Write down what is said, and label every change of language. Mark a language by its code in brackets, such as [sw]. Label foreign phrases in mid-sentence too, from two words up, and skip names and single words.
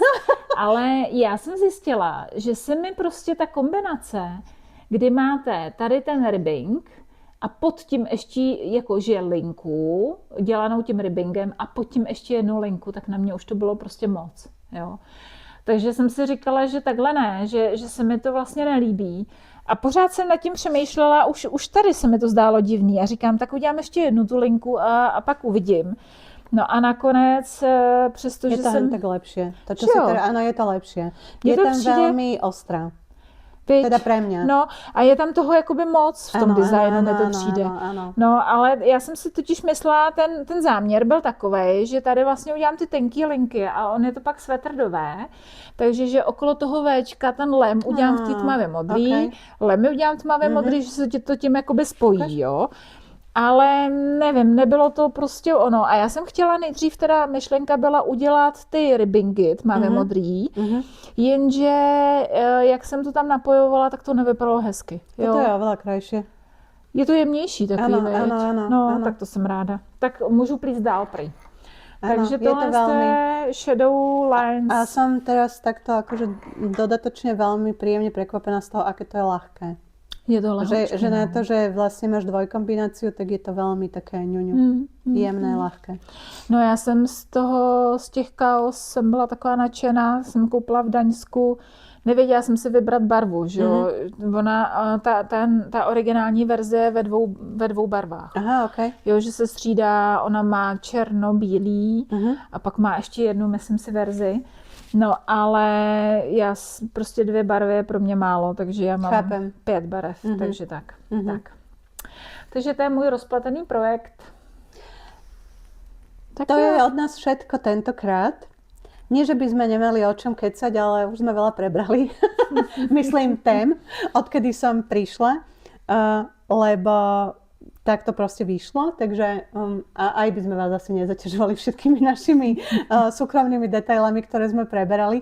[cs] Ale já jsem zjistila, že se mi prostě ta kombinace, kdy máte tady ten ribbing a pod tím ještě jakože linku, dělanou tím ribbingem a pod tím ještě jednu linku, tak na mě už to bylo prostě moc. Jo. Takže jsem si říkala, že takhle ne, že se mi to vlastně nelíbí. A pořád jsem nad tím přemýšlela, už tady se mi to zdálo divný. A říkám, tak udělám ještě jednu tu linku a pak uvidím. No a nakonec, přestože jsem... [sk] Je to tak lepšie. To, čo si teda, áno, je to lepšie. Je tam veľmi ostrá. Teda pre mě. [cs] No a je tam toho jakoby moc v tom designu, mi to přijde. Ano. No ale já jsem si totiž myslela, ten záměr byl takovej, že tady vlastně udělám ty tenký linky a on je to pak svetrdové, takže že okolo toho Včka ten lem udělám v té tmavě modrý, lemy udělám tmavě modrý, že se to tím jakoby spojí, jo. Ale nevím, nebylo to prostě ono. A já jsem chtěla nejdřív, teda myšlenka byla udělat ty ribbingy tmavě modrý, jenže jak jsem to tam napojovala, tak to nevypadalo hezky. Jo? [sk] To je oveľa krajšie. [cs] Je to jemnější takový, ano. Tak to jsem ráda. Tak můžu plíst dál prý. Ano, takže tohle je veľmi... [en] shadow lines. [sk] A som teraz takto akože dodatočne veľmi príjemne prekvapená z toho, aké to je ľahké. Je to ľahké. Že na to, že vlastně máš dvojkombináciu, tak je to velmi také ňuňu. Jemné, ľahké. [cs] No já jsem z těch kaos jsem byla taková nadšená, jsem koupila v Daňsku, nevěděla jsem si vybrat barvu, že jo. Ona, ta originální verze je ve dvou barvách. Aha, okay. Jo, že se střídá, ona má černo-bílý a pak má ještě jednu, myslím si, verzi. No, ale já prostě 2 barvy je pro mě málo, takže já mám 5 barev, takže tak. Takže to je můj rozpletený projekt. [sk] Tak to je od nás všetko tentokrát. Nie, že by sme nemali o čom kecať, ale už sme veľa prebrali. Myslím tém, odkedy som prišla, lebo tak to proste vyšlo, takže aj by sme vás asi nezaťažovali všetkými našimi súkromnými detailami, ktoré sme preberali.